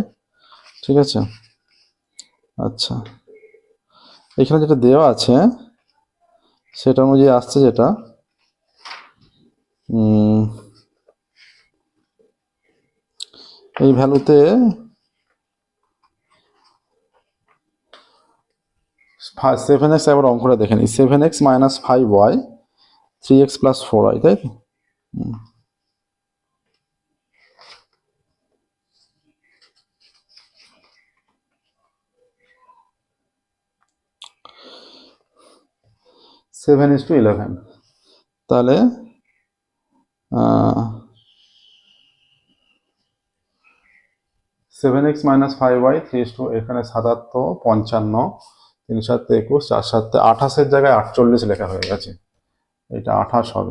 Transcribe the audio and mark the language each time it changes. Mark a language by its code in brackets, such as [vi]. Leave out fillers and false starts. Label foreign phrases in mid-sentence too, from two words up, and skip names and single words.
[bn] ঠিক আছে, আচ্ছা এখানে যেটা দেওয়া আছে সেটা অনুযায়ী আসছে যেটা এই ভ্যালুতে 7x, একবার অঙ্কটা দেখে নিই। 7x - 5y 3x + 4y, তাই তো? = 7:11। তাহলে 7x - 5y 3 এখানে 77 55 3 7 21 4 7 28 এর জায়গায় 48 লেখা হয়ে গেছে, এটা 28 হবে।